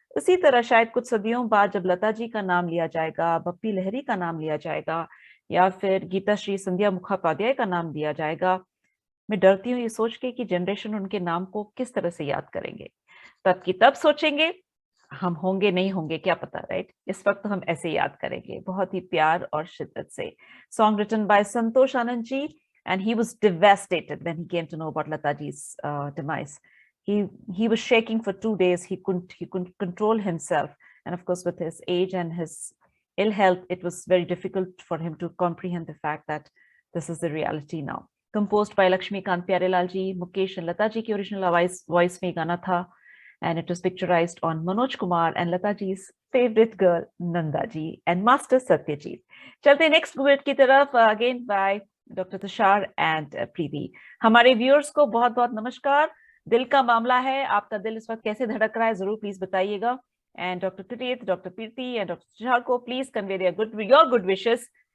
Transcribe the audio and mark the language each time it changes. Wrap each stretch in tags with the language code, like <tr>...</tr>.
<hi>इसी तरह शायद कुछ सदियों बाद जब लता जी का नाम लिया जाएगा, बप्पी लहरी का नाम लिया जाएगा, या फिर गीता श्री संध्या मुखोपाध्याय का नाम लिया जाएगा, मैं डरती हूँ ये सोच के कि जनरेशन उनके नाम को किस तरह से याद करेंगे। तब की तब सोचेंगे, हम होंगे नहीं होंगे क्या पता, राइट। इस वक्त तो हम ऐसे याद करेंगे, बहुत ही प्यार और शिद्दत से।</hi> <en>Song written by Santosh Anand ji, and he was devastated when he came to know about Lataji's demise. He was shaking for 2 days. He couldn't control himself, and of course, with his age and his ill health, it was very difficult for him to comprehend the fact that this is the reality now. Composed by Lakshmikant Pyarelal ji, Mukesh and Lata ji ki original voice</en> <hi>में गाना था,</hi> <en>and it was picturized on Manoj Kumar and Lata ji's favorite girl Nanda ji and Master Satyajit. चलते next duet</en> <hi>की तरफ,</hi> <en>again by doctor Tushar and Preeti.</en> <hi>हमारे viewers को बहुत बहुत नमस्कार। दिल का मामला है, आपका दिल इस वक्त कैसे धड़क रहा है जरूर प्लीज बताइएगा।</hi> <en>And doctor Preeti, doctor Preeti and doctor Tushar को please convey your good wishes.</en>